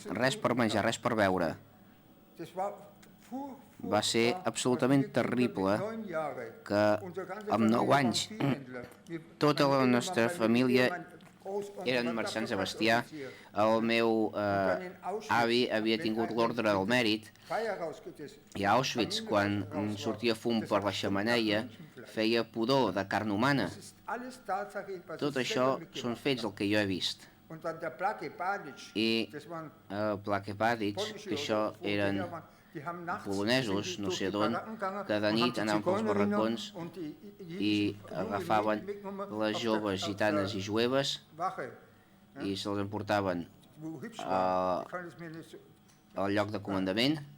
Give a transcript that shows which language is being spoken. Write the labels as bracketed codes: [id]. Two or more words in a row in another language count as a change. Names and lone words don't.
[ca] Res per menjar, res per beure. Va ser absolutament terrible que amb 9 anys tota la nostra família eren marxants de bestiar. El meu avi havia tingut l'ordre del mèrit i a Auschwitz, quan sortia fum per la xemeneia, feia pudor de carn humana. Tot això són fets el que jo he vist. [de] Und dann der Plake Badic, [ca] I [de] das waren [ca] el Plake Badic, que això eren polonesos, no sé d'on, que de nit anaven pels barracons i agafaven les joves gitanes i jueves i se'ls emportaven al lloc de comandament.